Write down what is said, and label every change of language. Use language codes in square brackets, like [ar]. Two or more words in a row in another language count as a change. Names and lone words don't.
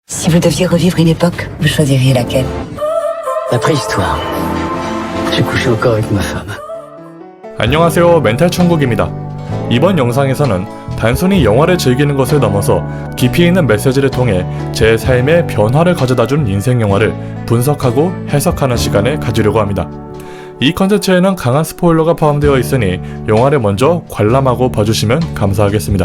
[fr] vous deviez revivre une époque, vous choisiriez laquelle? La préhistoire. J'ai couché au corps avec ma femme. [ko] 안녕하세요, 멘탈 천국입니다. 이번 영상에서는 단순히 영화를 즐기는 것을 넘어서 깊이 있는 메시지를 통해 제 삶의 변화를 가져다준 인생 영화를 분석하고 해석하는 시간을 가지려고 합니다. 이 컨텐츠에는 강한 스포일러가 포함되어 있으니 영화를 먼저 관람하고 봐주시면 감사하겠습니다.